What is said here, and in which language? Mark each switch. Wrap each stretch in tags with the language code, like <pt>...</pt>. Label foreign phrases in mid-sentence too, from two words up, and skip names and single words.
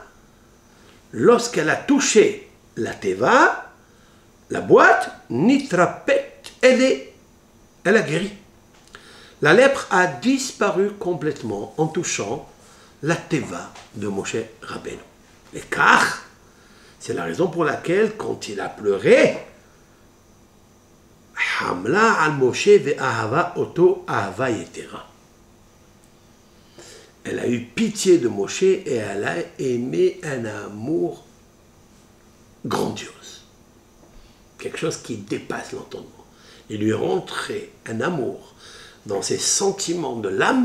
<fr>Lorsqu'elle a touché la teva, la boîte, nitrapet, elle a guéri. La lèpre a disparu complètement en touchant la teva de Moshe Rabbeinu. Et car, c'est la raison pour laquelle, quand il a pleuré,</fr> <he>חמלה על משה ואהבה אותו אהבה יתרה.</he> <fr>Elle a eu pitié de Moshe et elle a aimé un amour grandiose. Quelque chose qui dépasse l'entendement. Il lui est rentré un amour dans ses sentiments de l'âme.</fr>